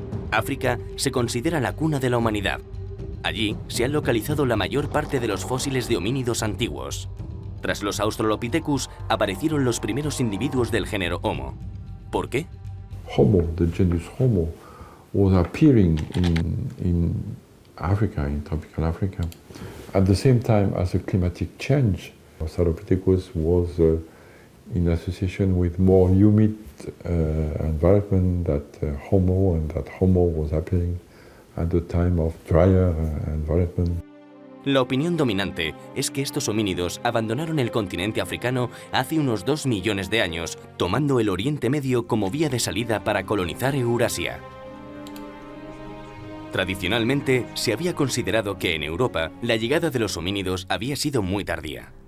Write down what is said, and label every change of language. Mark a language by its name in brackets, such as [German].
[Spanish] África se considera la cuna de la humanidad. Allí se han localizado la mayor parte de los fósiles de homínidos antiguos. Tras los Australopithecus aparecieron los primeros individuos del género Homo. ¿Por qué? [English] Homo, the genus Homo, was appearing in Africa, in tropical Africa, at the same time as a climatic change. Australopithecus was in association with more humid environment that Homo, and that Homo was appearing at the time of drier environment. [Spanish] La opinión dominante es que estos homínidos abandonaron el continente africano hace unos 2 millones de años, tomando el Oriente Medio como vía de salida para colonizar Eurasia. Tradicionalmente, se había considerado que en Europa la llegada de los homínidos había sido muy tardía.